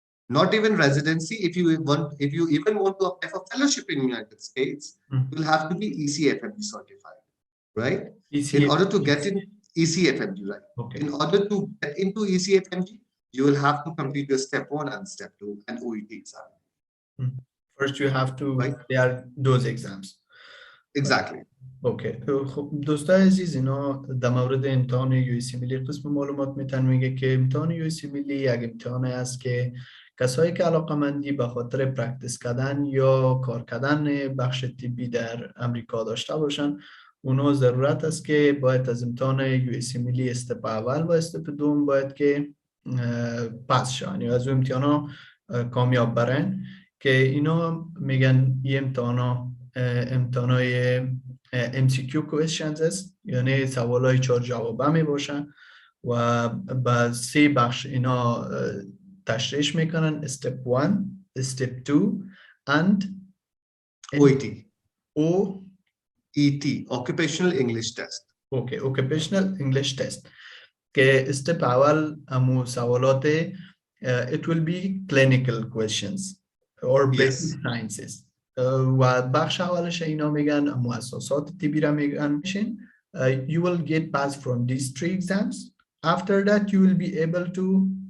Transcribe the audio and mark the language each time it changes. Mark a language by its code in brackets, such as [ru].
[en] Not even residency. If you even want to apply for fellowship in the United States, you'll have to be ECFMG certified, right? In order to get in ECFMG, right? Okay. In order to get into ECFMG, you will have to complete your step 1 and step 2 and OET exam. First, you have to clear those exams. Exactly. Okay. [fa] خب دوستای عزیز، اینا در مورد امتحان ملی قسم معلومات میگه که امتحان ملی یک امتحان است که کسایی که علاقه‌مندی به خاطر پرکتیس کردن یا کار کردن بخش طبی در امریکا داشته باشن، اونا ضرورت است که باید از امتحان ملی استپ اول و استپ دوم باید که پس شن یا از امتحانا کامیاب برن، که اینا میگن این امتحانای MCQ questions است، یعنی سوالای 4 جوابه می باشن و با 3 بخش اینا تشریح میکنن: [en] step 1, step 2 and OET. OET, Occupational English Test. Okay, Occupational English Test. [fa] که step اول همو سوالات [en] it will be clinical questions or basic sciences. [fa] و بخش اولش اینا میگن مؤسسات طبی را میگن. [en] You will get passed from these 3 exams. After that, you will be able to